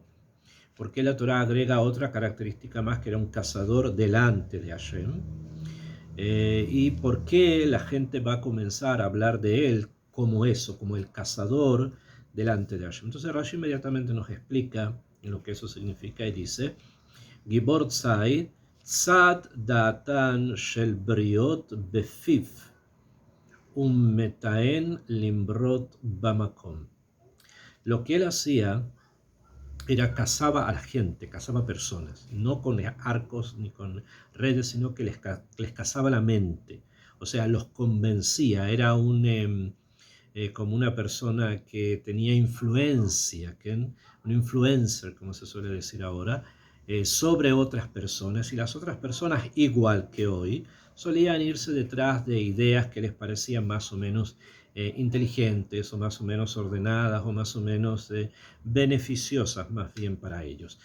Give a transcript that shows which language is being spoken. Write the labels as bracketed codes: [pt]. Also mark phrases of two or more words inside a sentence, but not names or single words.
[es] Porque la Torá agrega otra característica más, que era un cazador delante de Hashem. y por qué la gente va a comenzar a hablar de él como eso, como el cazador delante de Hashem. Entonces Rashi inmediatamente nos explica lo que eso significa y dice: [he] גיבור ציד צד דעתן של בריות בפיו מטען למרוד במקום. [es] Lo que él hacía era cazaba a la gente, cazaba personas, no con arcos ni con redes, sino que les cazaba la mente. O sea, los convencía, era como una persona que tenía influencia, un influencer, como se suele decir ahora, sobre otras personas, y las otras personas, igual que hoy, solían irse detrás de ideas que les parecían más o menos inteligentes, o más o menos ordenadas, o más o menos beneficiosas más bien para ellos.